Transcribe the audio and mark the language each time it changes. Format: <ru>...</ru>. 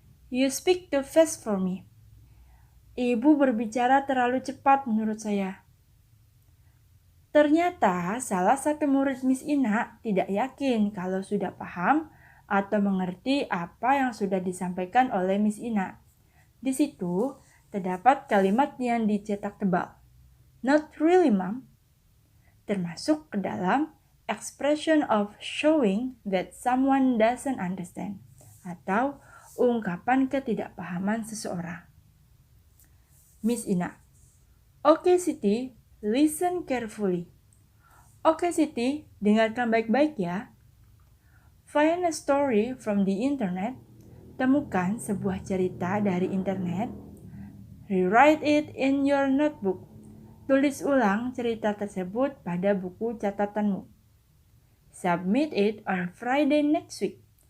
<en>You speak too fast for me.</en> <id>Ibu berbicara terlalu cepat menurut saya. Ternyata salah satu murid Miss Ina tidak yakin kalau sudah paham atau mengerti apa yang sudah disampaikan oleh Miss Ina. Di situ terdapat kalimat yang dicetak tebal.</id> <en>Not really, Mom.</en> <id>Termasuk ke dalam</id> <en>expression of showing that someone doesn't understand</en> <id>atau ungkapan ketidakpahaman seseorang.</id> <en>Miss Ina: Oke, Siti, listen carefully.</en> <id>Oke, Siti, dengarkan baik-baik ya.</id> <en>Find a story from the internet.</en> <id>Temukan sebuah cerita dari internet.</id> <en>Rewrite it in your notebook.</en> <id>Tulis ulang cerita tersebut pada buku catatanmu.</id> <en>Submit it on Friday next week.</en>